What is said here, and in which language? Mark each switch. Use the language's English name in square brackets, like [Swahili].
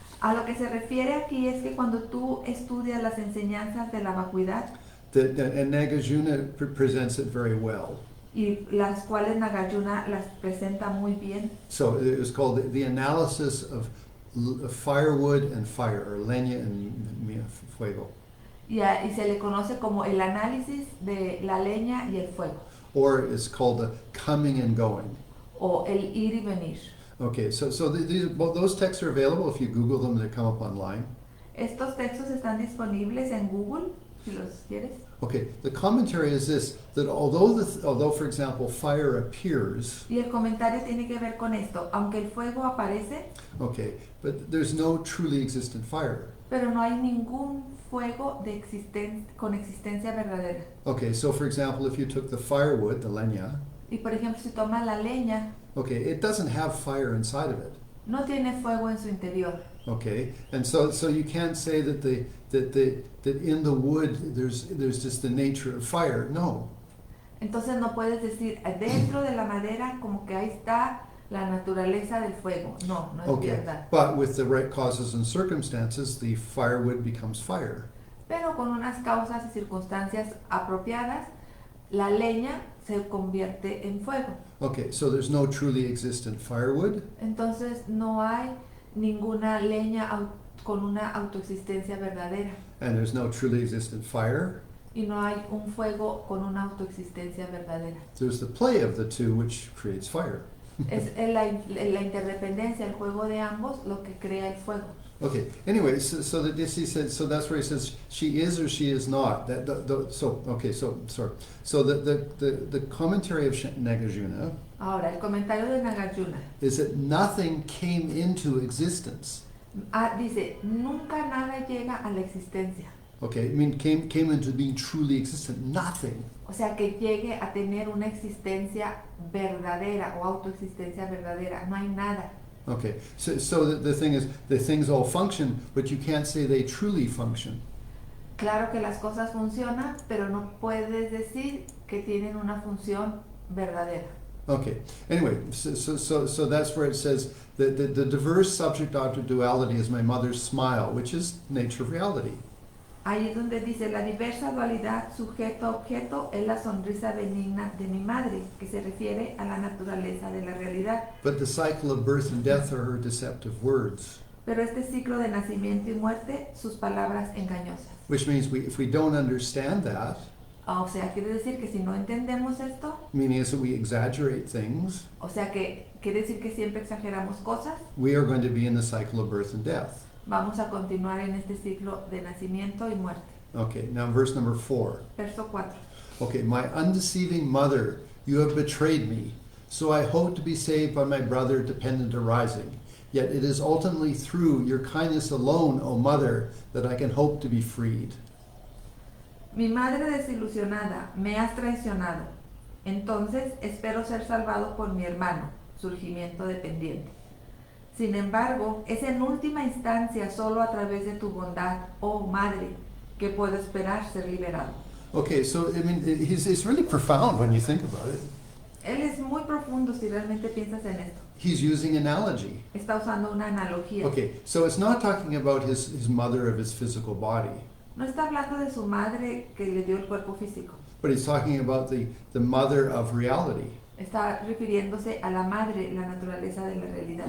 [Spanish] A lo que se refiere aquí es que cuando tú estudias las enseñanzas de la vacuidad, [English] and Nagarjuna presents it very well. [Spanish] y las cuales Nagarjuna las presenta muy bien. [English] So it was called the analysis of firewood and fire, or leña and fuego. [Spanish] Y se le conoce como el análisis de la leña y el fuego, [English] Or it's called the coming and going. [Spanish] o el ir y venir. [English] Okay, so those texts are available if you Google them, they come up online. [Spanish] Estos textos están disponibles en Google, si los quieres. [English] Okay, the commentary is this, that although for example fire appears, [Spanish] Y el comentario tiene que ver con esto. Aunque el fuego aparece, [English] okay, but there's no truly existent fire. [Spanish] pero no hay ningún fuego con existencia verdadera. [English] Okay, so for example, if you took the firewood, the leña, [Spanish] Y por ejemplo, si tomas la leña, [English] okay, it doesn't have fire inside of it. [Spanish] no tiene fuego en su interior. [English] Okay, and so you can't say that in the wood there's just the nature of fire. [Spanish] No. Entonces no puedes decir dentro de la madera como que ahí está la naturaleza del fuego. No, no es [English] Okay, [Spanish] verdad. [English] but with the right causes and circumstances, the firewood becomes fire. [Spanish] Pero con unas causas y circunstancias apropiadas, la leña se convierte en fuego. [English] Okay, so there's no truly existent firewood, [Spanish] Entonces no hay ninguna leña con una autoexistencia verdadera. [English] and there's no truly existent fire. [Spanish] Y no hay un fuego con una autoexistencia verdadera. [English] There's the play of the two, which creates fire. [Spanish] Es la interdependencia, el juego de ambos, lo que crea el fuego. [English] Okay. Anyway, so that this he said. So that's where he says she is or she is not. So the commentary of Nagarjuna [Spanish] Ahora, el comentario de Nagarjuna [English] is that nothing came into existence. [Spanish] dice, nunca nada llega a la existencia. [English] Okay, I mean came into being truly existent. Nothing. [Spanish] O sea, que llegue a tener una existencia verdadera o autoexistencia verdadera. No hay nada. [English] Okay, so the thing is, the things all function, but you can't say they truly function. [Spanish] Claro que las cosas funcionan, pero no puedes decir que tienen una función verdadera. [English] Okay, anyway, so that's where it says that the diverse subject-object duality is my mother's smile, which is nature of reality. [Spanish] Ahí es donde dice, la diversa dualidad sujeto-objeto es la sonrisa benigna de mi madre, que se refiere a la naturaleza de la realidad. [English] But the cycle of birth and death are her deceptive words. [Spanish] Pero este ciclo de nacimiento y muerte, sus palabras engañosas. [English] Which means if we don't understand that, [Spanish] O sea, quiere decir que si no entendemos esto, [English] meaning is that we exaggerate things, [Spanish] o sea, que quiere decir que siempre exageramos cosas, [English] we are going to be in the cycle of birth and death. [Spanish] vamos a continuar en este ciclo de nacimiento y muerte. [English] Okay, now verse number 4. [Spanish] Verso 4. [English] Okay, my undeceiving mother, you have betrayed me. So I hope to be saved by my brother dependent arising. Yet it is ultimately through your kindness alone, O mother, that I can hope to be freed. [Spanish] Mi madre desilusionada, me has traicionado. Entonces espero ser salvado por mi hermano, surgimiento dependiente. Sin embargo, es en última instancia solo a través de tu bondad, oh madre, que puedo esperar ser liberado. [English] Okay, so I mean, it's really profound when you think about it. [Spanish] Él es muy profundo si realmente piensas en esto. [English] He's using analogy. [Spanish] Está usando una analogía. [English] Okay, so it's not talking about his mother of his physical body, [Spanish] No está hablando de su madre que le dio el cuerpo físico, [English] but he's talking about the mother of reality. [Spanish] Está refiriéndose a la madre, la naturaleza de la realidad.